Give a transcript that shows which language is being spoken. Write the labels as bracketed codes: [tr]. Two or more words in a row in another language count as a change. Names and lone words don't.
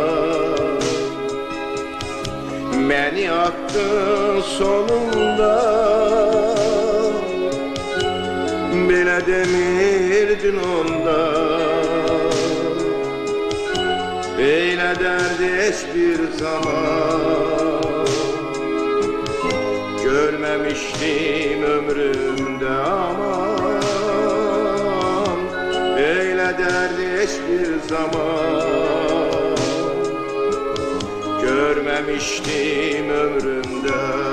[tr] Beni attın sonunda, [az] belə demirdin onda. Belə dərdi heç bir zaman [tr] görmemiştim ömrümde aman. Böyle derdi hiçbir zaman görmemiştim ömrümde.